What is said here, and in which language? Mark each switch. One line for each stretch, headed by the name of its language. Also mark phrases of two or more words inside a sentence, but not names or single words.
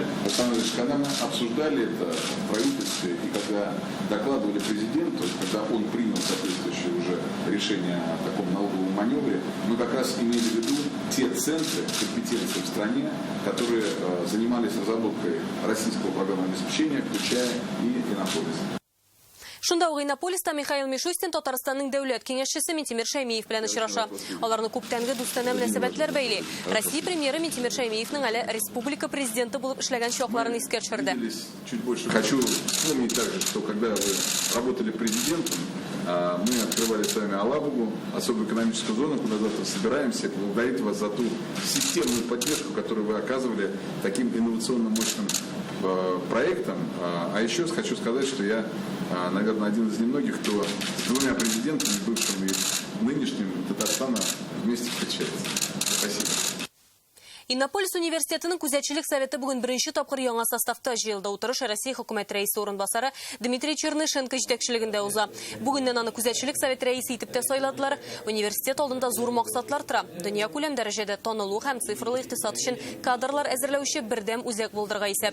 Russian: Александр Ильич, когда мы обсуждали это в правительстве, и когда докладывали президенту, когда он принял соответствующее уже решение о таком налоговом маневре, мы как раз имели в виду те центры компетенции в стране, которые занимались разработкой российского программного обеспечения, включая и Иннополис.
Tatar: Шунда уг Иннополиста Михаил Мишустин Татарстанның дәүләт киңәшчесе Минтимер Шәймиев белән очраша. Аларны күптәнге дустана мөнәсәбәтләр бәйли. Россия премьеры Минтимер Шәймиевнең әле республика президенты булып эшләгән чакларын искә төшерде.
Russian: Чуть больше хочу вспомнить также, что когда вы работали президентом, мы открывали с вами Алабугу, особую экономическую зону, куда завтра собираемся, благодарить вас за ту системную поддержку, которую вы оказывали таким инновационным мощным проектом. А еще хочу сказать, что я, наверное, один из немногих, кто с двумя президентами, бывшим и нынешним Татарстана, вместе встречается. Спасибо.
Tatar: Иннополис университетының күзәтчелек советы бүген беренче тапкыр яңа составта җыелды. Утырыш Россия хөкүмәт рәисе орынбасары Дмитрий Чернышенко җитәкчелегендә уза. Бүгеннән аны күзәтчелек совет рәисе итеп тә сайладылар. Университет алдында зур максатлар тора. Дөнья күләм дәрәҗәдә танылу һәм цифрлы икътисад өчен кадрлар әзерләүче бердәм үзәк булдырырга исәп.